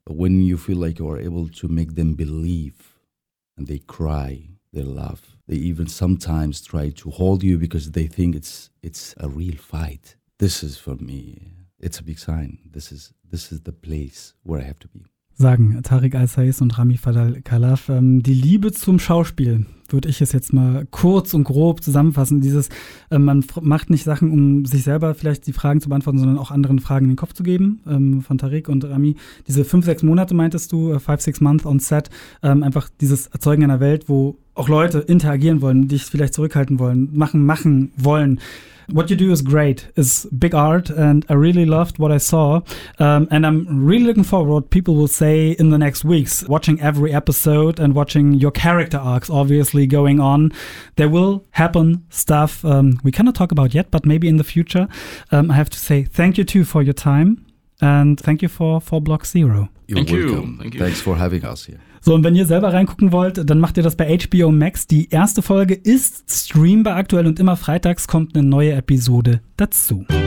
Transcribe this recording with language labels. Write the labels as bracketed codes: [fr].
[en] But when you feel like you are able to make them believe and they cry, they laugh, they even sometimes try to hold you because they think it's a real fight. This is for me, it's a big sign. This is the place where I have to be. [de] Sagen Tarek Al-Sayes und Rami Fadal Khalaf, die Liebe zum Schauspiel, würde ich es jetzt mal kurz und grob zusammenfassen. Dieses, man macht nicht Sachen, um sich selber vielleicht die Fragen zu beantworten, sondern auch anderen Fragen in den Kopf zu geben, von Tarek und Rami. Diese 5-6 Monate, meintest du, [en] 5-6 Months on set, [de] einfach dieses Erzeugen einer Welt, wo auch Leute interagieren wollen, dich vielleicht zurückhalten wollen, machen wollen. [en] What you do is great, is big art, and I really loved what I saw. And I'm really looking forward what people will say in the next weeks, watching every episode and watching your character arcs, obviously, going on. There will happen stuff we cannot talk about yet, but maybe in the future. I have to say thank you, too, for your time, and thank you for 4 Block 0. You're welcome. Thanks for having us here. [de] So, und wenn ihr selber reingucken wollt, dann macht ihr das bei HBO Max. Die erste Folge ist streambar aktuell und immer freitags kommt eine neue Episode dazu.